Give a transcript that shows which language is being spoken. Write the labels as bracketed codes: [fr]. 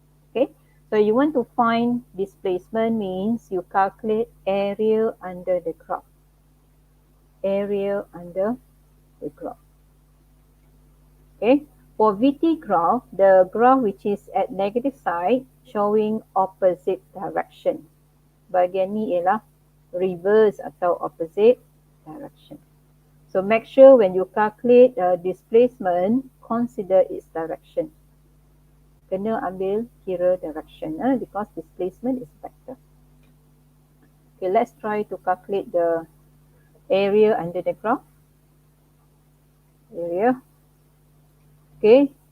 [en] Okay, so you want to find displacement means you calculate area under the graph. Area under the graph. Okay, for VT graph, the graph which is at negative side showing opposite direction. [ms] Bahagian ni ialah reverse atau [en] opposite direction. So make sure when you calculate displacement, consider its direction. [ms] Kena ambil kira [en] direction because displacement is vector. Okay, let's try to calculate the area under the graph. Area. Okay.